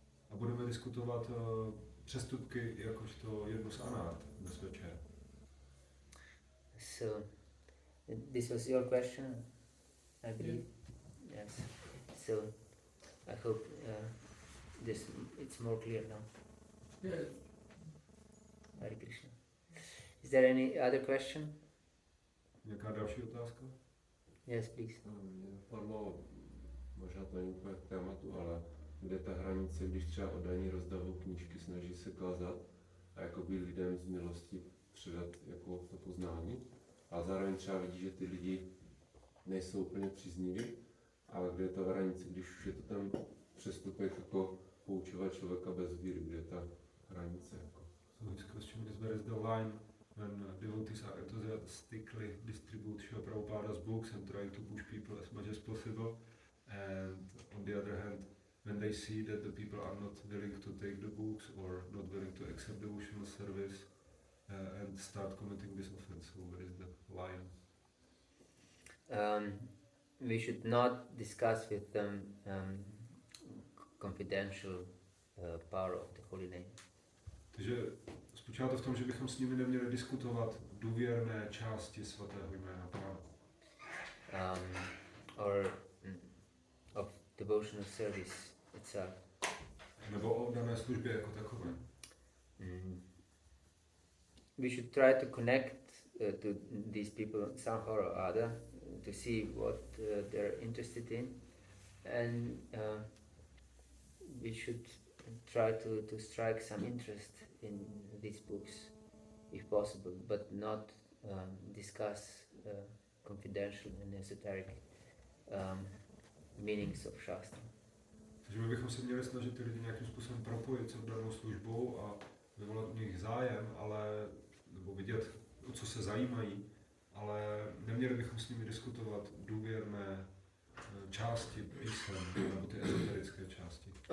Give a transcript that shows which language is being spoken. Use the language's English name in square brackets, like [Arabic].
[Czech] A budeme diskutovat přestupky jakožto jednu z anart dnes večer. [English] So, this was your question, I believe. Yes. So, I hope it's more clear now. Yeah. Hare Krishna. Is there any other question? [Czech] Nějaká další otázka? [English] Yes, please. [Czech] Mě napadlo, možná to není úplně k tématu, ale kde ta hranice, když třeba oddaní rozdavují knížky, snaží se kázat a jakoby lidem z milosti předat jako to poznání, a zároveň třeba vidí, že ty lidi nejsou úplně přízniví, ale kde je ta hranice, když už je to ten přestupek jako poučovat člověka bez víry, kde je ta hranice jako. [English] So his question is, where is the line when devotees are enthusiastically distribute Srila Prabhupada's books and trying to push people as much as possible, and on the other hand, when they see that the people are not willing to take the books or not willing to accept devotional service and start committing this offense, so where is the line? We should not discuss with them confidential power of the holy name. [Czech] Takže spočívá to v tom, že bychom s nimi neměli diskutovat důvěrné části svatého jména Pána. [English] Or of devotional service itself. [Czech] Nebo o dané službě jako takové. [English] We should try to connect to these people somehow or other to see what they're interested in, and we should try to strike some interest in these books if possible, but not discuss confidential and esoteric meanings of Shastra. [Czech] Takže my bychom se měli snažit ty lidi nějakým způsobem propojit s danou službou a vyvolat u nich zájem, ale, nebo vidět, o co se zajímají, ale neměli bychom s nimi diskutovat důvěrné části písem, nebo ty ezoterické části.